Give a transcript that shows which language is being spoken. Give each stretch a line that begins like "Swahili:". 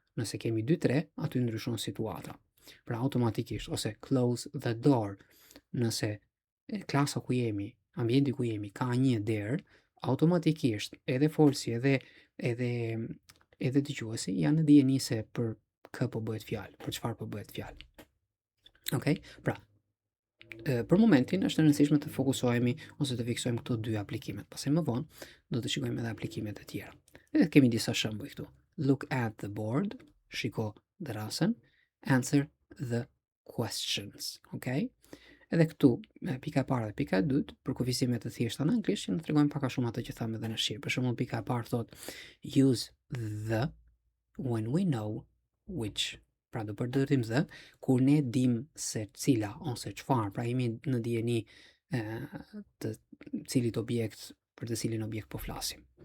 Albanian: Nëse kemi 2-3, aty ndryshon situata. Pra automatikisht, ose
English: close the door,
Albanian: nëse klasa ku jemi, ambienti ku jemi ka një derë, automatikisht edhe folsi edhe dëgjuesi janë në dijeni se për kë po bëhet fjalë, për çfarë po bëhet fjalë. Okej? Pra, për momentin është e rëndësishme të fokusohemi ose të fiksojmë këto dy aplikimet. Pastaj më vonë do të shikojmë edhe aplikimet e tjera. Edhe kemi disa shembuj këtu.
English: Look at the board,
Albanian: shiko derasën,
English: answer the questions. Okej?
Albanian: Edhe këtu, pika e parë dhe pika e dytë, për kufizime të thjeshta në anglisht, që në tregojmë pak a shumë atë që thamë edhe në shqip. Për shembull, pika e parë thot
English: use the when we know which.
Albanian: Pra do përdorim the kur ne dim se cila ose çfarë, pra jemi në dijeni të cilit objekt, për të cilin objekt po flasim.